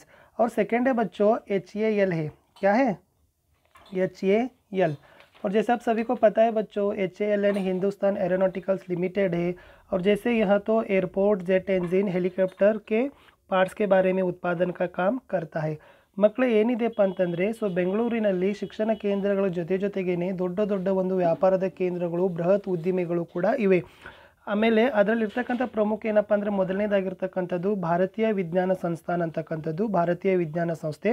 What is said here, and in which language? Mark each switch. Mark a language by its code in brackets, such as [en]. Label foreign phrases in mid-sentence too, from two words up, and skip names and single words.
[hi] और सेकेंड है बच्चों HAL है, क्या है? HAL। और जैसे आप सभी को पता है बच्चों, HAL यानी हिंदुस्तान एरोनॉटिकल्स लिमिटेड है। और जैसे यहाँ तो एयरपोर्ट, [en] jet engine, [hi] हेलीकॉप्टर के पार्ट्स के बारे में उत्पादन का काम करता है। [kn] ಮಕ್ಕಳು ಏನಿದೆಪ್ಪ ಅಂತಂದರೆ, ಸೊ ಬೆಂಗಳೂರಿನಲ್ಲಿ ಶಿಕ್ಷಣ ಕೇಂದ್ರಗಳ ಜೊತೆಗೇನೆ ದೊಡ್ಡ ದೊಡ್ಡ ಒಂದು ವ್ಯಾಪಾರದ ಕೇಂದ್ರಗಳು, ಬೃಹತ್ ಉದ್ದಿಮೆಗಳು ಕೂಡ ಇವೆ. ಆಮೇಲೆ ಅದರಲ್ಲಿರ್ತಕ್ಕಂಥ ಪ್ರಮುಖ ಏನಪ್ಪ ಅಂದರೆ ಮೊದಲನೇದಾಗಿರ್ತಕ್ಕಂಥದ್ದು ಭಾರತೀಯ ವಿಜ್ಞಾನ ಸಂಸ್ಥಾನ ಅಂತಕ್ಕಂಥದ್ದು, ಭಾರತೀಯ ವಿಜ್ಞಾನ ಸಂಸ್ಥೆ.